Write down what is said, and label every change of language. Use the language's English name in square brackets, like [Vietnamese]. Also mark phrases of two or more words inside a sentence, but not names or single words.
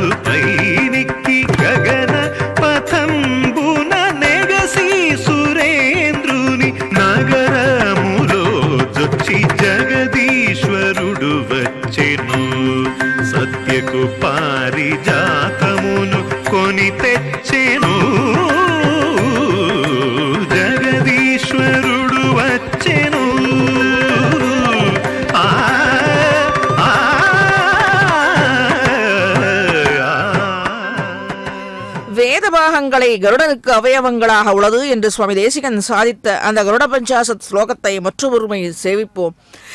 [Telugu] పైనిక్కి గగన పథంబున నెగసి సురేంద్రుని నగరములో జొచ్చి జగదీశ్వరుడు వచ్చెను సత్యకు పారిజాతమును కొని తెచ్చెను జగదీశ్వరుడు వచ్చెను [Tamil] வேதபாகங்களை கருடனுக்கு அவயவங்களாக உள்ளது என்று சுவாமி தேசிகன் சாதித்த அந்த கருட பஞ்சாசத் ஸ்லோகத்தை மற்றொருமையில் சேவிப்போம்.